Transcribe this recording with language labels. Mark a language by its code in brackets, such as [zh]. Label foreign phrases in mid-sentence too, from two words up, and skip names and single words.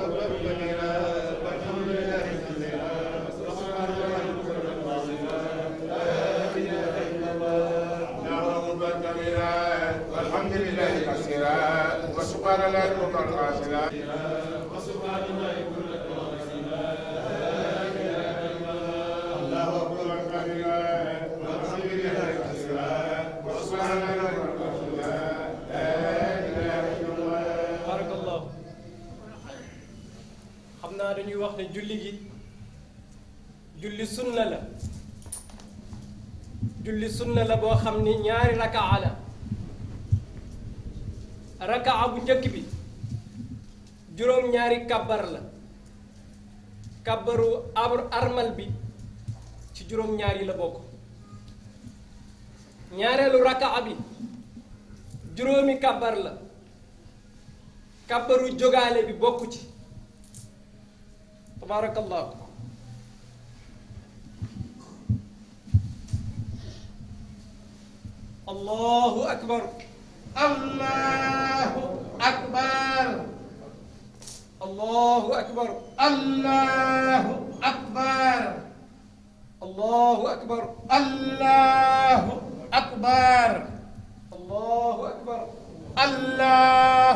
[ar] والحمد لله كثيرا وسبحان الله بكرة وأصيلا وسبحان الله بكرة وأصيلا الله أكبر كبيرا والحمد لله كثيرا وسبحان الله بكرة وأصيلا لا إله إلا الله. بارك الله. [wo] xam naa dañuy wax ne julli gi julli sunna la julli sunna la boo xam ni ñaari rakaa la. rakaa bu njëkk bi juróom-ñaari kàbbar la kàbbaru armal bi ci juróom-ñaari la bokk ñaareelu rakaa bi juróomi kàbbar la kàbbaru jógaale bi bokk ci [ar] تبارك الله الله أكبر الله أكبر الله أكبر الله أكبر الله أكبر الله أكبر الله أكبر الله